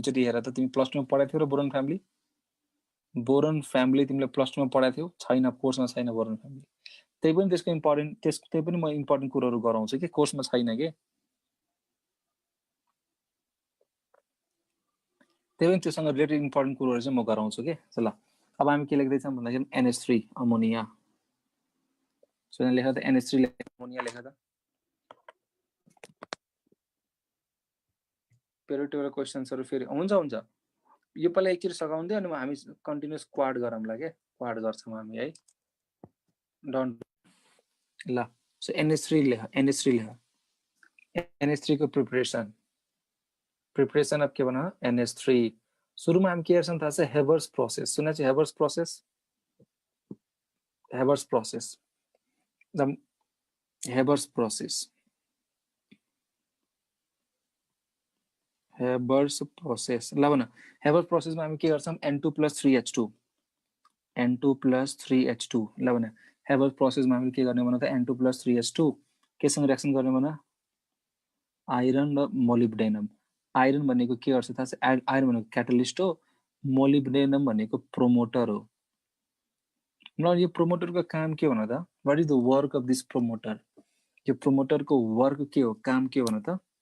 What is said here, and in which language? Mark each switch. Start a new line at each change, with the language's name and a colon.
Nepali: चोटि हेर त, तिमी +2 मा पढाएको थियौ र बोरन फ्यामिली तिमीले +2 मा पढाएको थियौ, छैन कोर्समा छैन बोरन फ्यामिली। त्यही पनि त्यसको इम्पोर्टेन्ट, त्यही पनि म इम्पोर्टेन्ट कुरोहरू गराउँछु कि कोर्समा छैन के, त्यही पनि त्योसँग रिलेटेड इम्पोर्टेन्ट कुरोहरू चाहिँ म गराउँछु के। ल अब हामी के लेख्दैछौँ भन्दाखेरि NH3 अमोनिया। सो यहाँ लेख त NH3 अमोनिया लेख त। पेरियोडिक क्वेसन्सहरू फेरि हुन्छ यो पहिला एकचोटि सघाउँदै अनि हामी कन्टिन्युस क्वाड गरौँला के, क्वाड गर्छौँ हामी है। डन्ट ल। सो NH3 लेख, NH3 को प्रिपरेसन अफ के भन NH3। सुरुमा हामी के गर्छौँ थाहा छ, हेबर्स प्रोसेस सुने छ, हेबर्स प्रोसेस ल भन। हेबर्स प्रोसेसमा हामी के गर्छौँ, N2+3H2 ल भन। हेबर्स प्रोसेसमा हामी के गर्ने भन त, N2+3H2 केसँग रिएक्सन गर्ने भन, आइरन र मोलिब्डेनम। आइरन भनेको के गर्छ थाहा छ, आइरन भनेको क्याटलिस्ट हो, मोलिब्डेनम भनेको प्रोमोटर हो। ल यो प्रोमोटरको काम के भन त,
English: what is the work of this promoter,
Nepali: यो प्रोमोटरको वर्क के हो, काम के हो भन त।